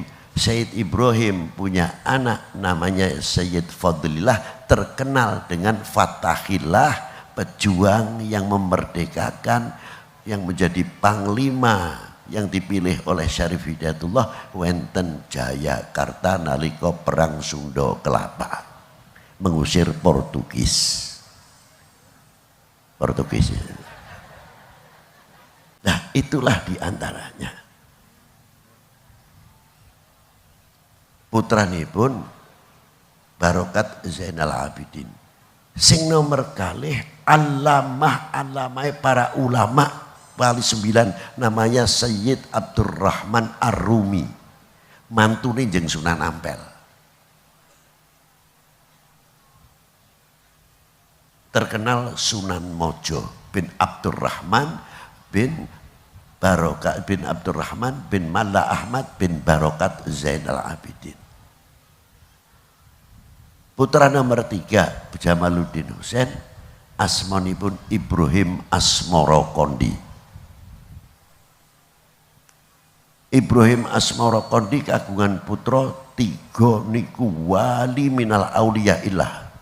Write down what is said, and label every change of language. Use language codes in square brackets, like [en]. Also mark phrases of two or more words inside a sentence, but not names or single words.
[id] Sayyid Ibrahim punya anak namanya Sayyid Fadlillah, terkenal dengan Fatahillah, pejuang yang memerdekakan, yang menjadi panglima yang dipilih oleh Syarif Hidayatullah [jv] wenten Jayakarta nalika [id] perang Sunda Kelapa mengusir Portugis. Nah, itulah diantaranya. [jv] Putranipun Barokat Zainal Abidin. Sing nomor kalih alamah para ulama wali 9 namanya Sayyid Abdurrahman Ar-Rumi. Mantune jeung Sunan Ampel. [id] Terkenal Sunan Mojo bin Abdurrahman bin Barokat bin Abdurrahman bin Malla Ahmad bin Barokat Zainal Abidin. [jv] Putra nomor 3 Jamaluddin Husain, asmanipun Ibrahim Asmara Kondi. Ibrahim Asmara Kondi kagungan putra 3 niku wali [ar] minal auliyaillah.